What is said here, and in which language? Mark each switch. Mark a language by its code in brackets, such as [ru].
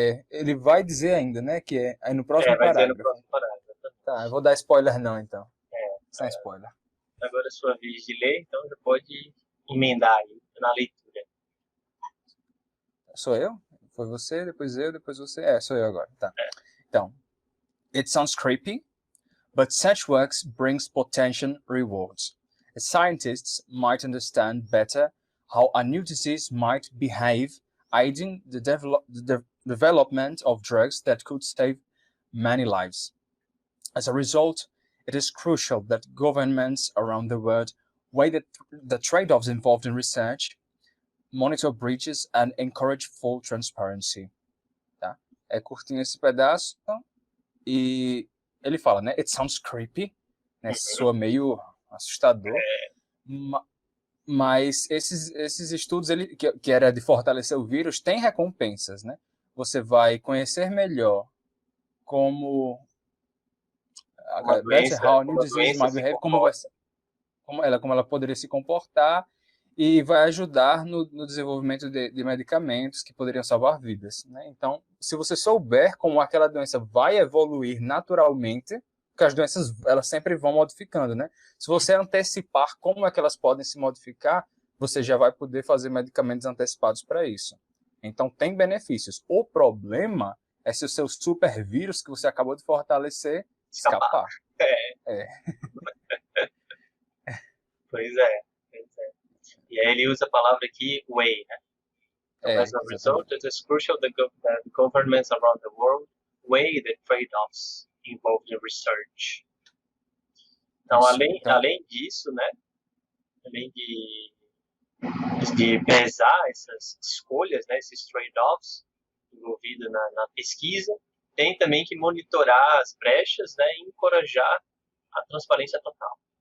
[pt] Ele vai dizer ainda, né, que é aí no próximo Vai dizer no parágrafo. próximo parágrafo. Tá, eu vou dar spoiler não, então. Sem spoiler. Agora é sua vez de ler, então já pode emendar aí na leitura. Sou eu? Foi você, depois eu, depois você. Sou eu agora. Tá. [en] Então, it sounds creepy, but such works brings potential rewards. Scientists might understand better how a new disease might behave, aiding the development of drugs that could save many lives. As a result, it is crucial that governments around the world weigh the trade-offs involved in research, monitor breaches, and encourage full transparency. [pt] Tá? É curtinho esse pedaço, e ele fala, né? [en] It sounds creepy, [pt] né? Soa meio assustador, mas esses estudos que era de fortalecer o vírus tem recompensas, né? Você vai conhecer melhor como Uma doença, [en] how new [pt] como a [en] disease [pt] doença [en] might [pt] se [en] behave, [pt] comporta. como ela poderia se comportar, e vai ajudar no desenvolvimento de medicamentos que poderiam salvar vidas, né? Então, se você souber como aquela doença vai evoluir naturalmente, porque as doenças elas sempre vão modificando, né? Se você antecipar como é que elas podem se modificar, você já vai poder fazer medicamentos antecipados para isso. Então, tem benefícios. O problema é se o seu super vírus que você acabou de fortalecer escapar. Pois é. E aí ele usa a palavra aqui, way, né? [en] Então, as a result, it is crucial that governments around the world weigh the trade-offs involved in research. [pt] Então, além disso, né? Além de pesar essas escolhas, né? Esses trade-offs envolvidos na pesquisa, tem também que monitorar as brechas, né? E encorajar a transparência total.